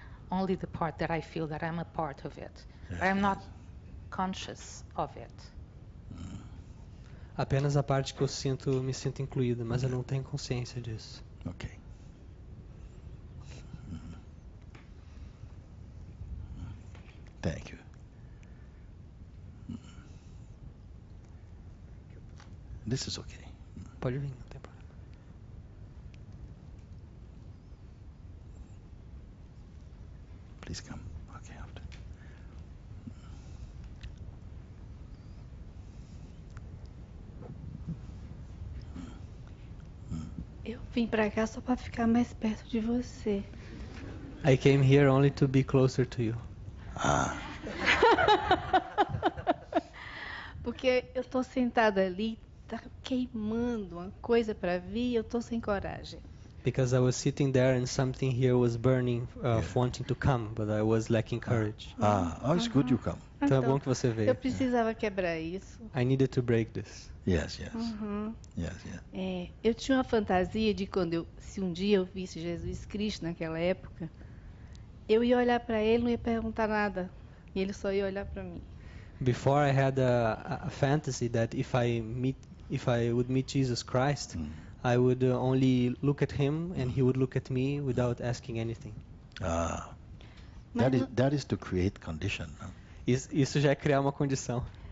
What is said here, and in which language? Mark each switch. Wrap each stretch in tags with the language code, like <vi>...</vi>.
<en>Only the part that I feel that I'm a part of it. But I'm not conscious of it.</en> <pt>Apenas a parte que eu me sinto incluída, mas eu não tenho consciência disso.</pt> <en>Okay. Thank you. This is okay.</en> <pt>Pode vir, não tem problema.</pt> <en>Please come. Okay, after.</en> <pt>Eu vim pra cá só pra ficar mais perto de você.</pt> <en>I came here only to be closer to you. Ah,</en> <pt>Porque eu tô sentada ali, tá queimando uma coisa pra vir e eu tô sem coragem.</pt> <en>Because I was sitting there and something here was burning, wanting to come, but I was lacking courage. oh, it's good you come.</en> <pt>Então é bom que você eu veio. precisava quebrar isso.</pt> <en>I needed to break this. Yes, yes. Uhum. Yes, yes.</en> <pt>Eu tinha uma fantasia de se um dia eu visse Jesus Cristo naquela época, eu ia olhar pra ele, não ia perguntar nada, e ele só ia olhar pra mim.</pt> <en>Before I had a fantasy that if I would meet Jesus Christ, I would only look at him and he would look at me without asking anything.</en> <pt>Mas</pt> <en>That is to create condition. Huh?</en> <pt>Isso já é criar uma condição.</pt>